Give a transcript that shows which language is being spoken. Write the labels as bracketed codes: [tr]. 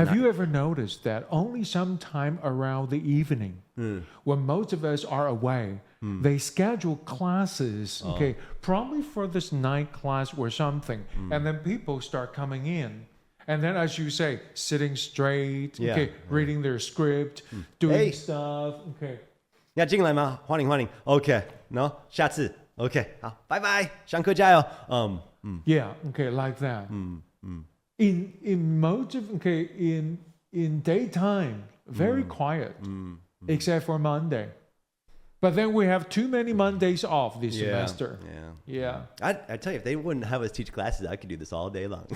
[en] Have you ever noticed that only sometime around the evening, when most of us are away, they schedule classes, probably for this night class or something, and then people start coming in. And then, as you say, sitting straight, reading their script, doing stuff, [zh] 要进来吗？欢迎欢迎。 [en] OK， no， [zh] 下次 OK， 好，拜拜，上课加油。 [en] Yeah, like that. In most of in daytime, very quiet, except for Monday. But then we have too many Mondays off this semester. Yeah. I tell you, if they wouldn't have us teach classes, I could do this all day long.